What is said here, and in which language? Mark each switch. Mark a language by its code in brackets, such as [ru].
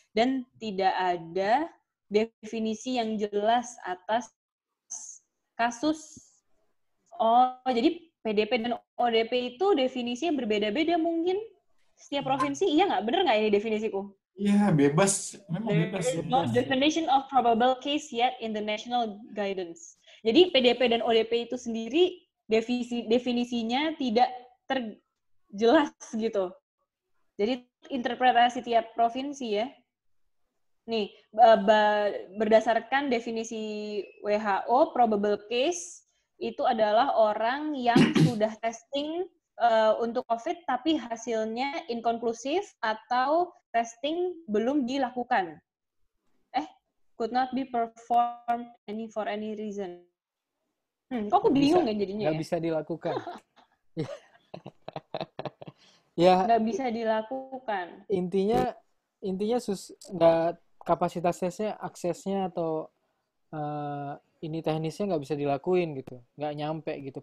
[id] Dan tidak ada definisi yang jelas atas kasus. Oh, jadi PDP dan ODP itu definisinya berbeda-beda mungkin? Setiap provinsi, iya nggak? Bener nggak ini definisiku? Iya, bebas. Memang bebas. [en] There is no definition of probable case yet in the national guidance. [id] Jadi PDP dan ODP itu sendiri definisinya tidak terjelas gitu. Jadi interpretasi tiap provinsi ya. Nih, berdasarkan definisi WHO, probable case itu adalah orang yang sudah testing untuk COVID tapi hasilnya inkonklusif atau testing belum dilakukan. [en] Could not be performed for any reason. [id] Kok aku bingung ya jadinya? Nggak bisa dilakukan. Nggak bisa dilakukan. Intinya nggak kapasitas tesnya, aksesnya atau ini teknisnya nggak bisa dilakuin gitu, nggak nyampe gitu.